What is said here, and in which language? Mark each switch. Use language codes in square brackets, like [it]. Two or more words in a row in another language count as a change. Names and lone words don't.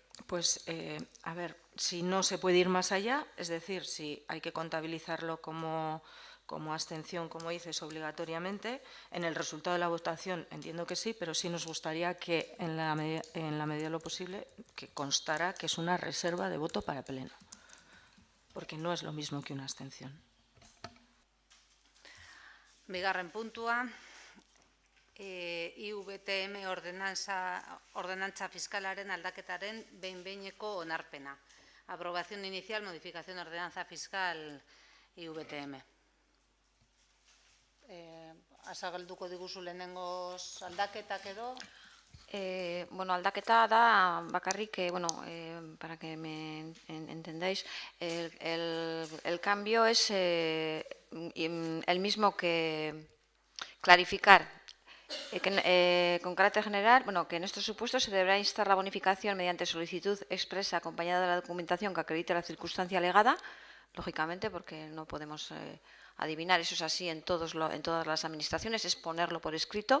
[es] Pues, a ver, si no se puede ir más allá, es decir, si hay que contabilizarlo como abstención, como dices, obligatoriamente, en el resultado de la votación entiendo que sí, pero sí nos gustaría que en la medida de lo posible que constara que es una reserva de voto para Pleno, porque no es lo mismo que una abstención. [eu] Bigarren puntua, IVTM ordenantza fiskalaren aldaketaren behin-behineko onarpena. [es] Aprobación inicial, modificación de ordenanza fiscal IVTM. [eu] Azagalduko diguzu lehenengoz aldaketak edo? Bueno, aldaketa da bakarrik, [es] para que me entendáis, el cambio es el mismo que clarificar con carácter general, que en estos supuestos se deberá instar la bonificación mediante solicitud expresa acompañada de la documentación que acredite la circunstancia alegada, lógicamente, porque no podemos adivinar, eso es así en todas las administraciones, es ponerlo por escrito.